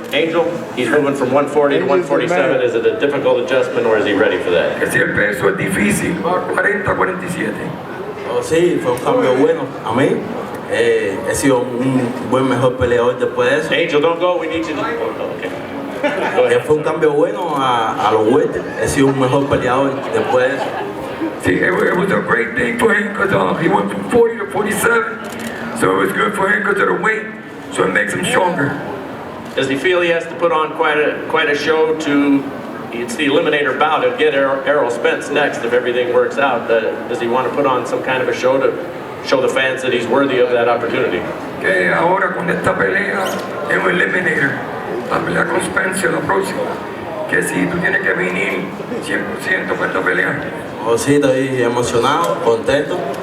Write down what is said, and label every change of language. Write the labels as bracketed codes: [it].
[en] Angel, he's moving from 140 to 147. Is it a difficult adjustment, or is he ready for that? [es] Que si el peso es difícil, 40-47. Oh, sí, fue un cambio bueno a mí. He sido un buen mejor peleador después de eso. [en] Angel, don't go. We need you to... Okay. Go ahead. [es] Fue un cambio bueno a los welter. He sido un mejor peleador después de eso. [en] See, it was a great thing for him because he went from 40 to 47, so it was good for him because of the weight, so it makes him stronger. Does he feel he has to put on quite a show to... It's the Eliminator bout. He'll get Errol Spence next if everything works out. Does he want to put on some kind of a show to show the fans that he's worthy of that opportunity? [es] Que ahora con esta pelea en un Eliminator, la pelea con Spence la próxima, que si tú tienes que venir 100% para esta pelea. Oh, sí, estoy emocionado, contento.